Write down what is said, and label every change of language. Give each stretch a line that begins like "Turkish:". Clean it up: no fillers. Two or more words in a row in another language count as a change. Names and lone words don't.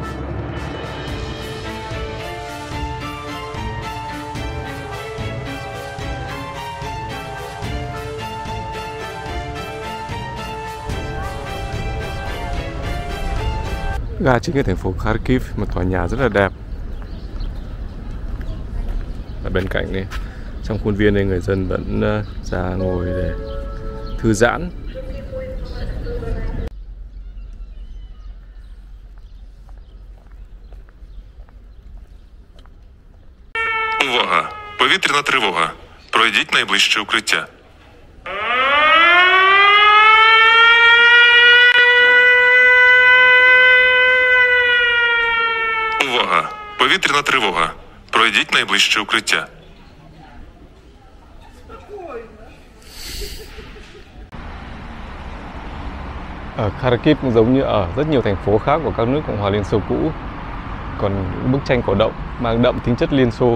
Vietnamese: Ga chính ở thành phố Kharkiv, một tòa nhà rất là đẹp. Ở bên cạnh này, trong khuôn viên này người dân vẫn ra ngồi để thư giãn.
Ukrainian: Увага! Повітряна тривога. Пройдіть найближче укриття. Увага! Повітряна тривога. Пройдіть найближче укриття.
Vietnamese: Ở Kharkiv cũng giống như ở rất nhiều thành phố khác của các nước Cộng hòa Liên Xô cũ, còn những bức tranh cổ động mang đậm tính chất Liên Xô.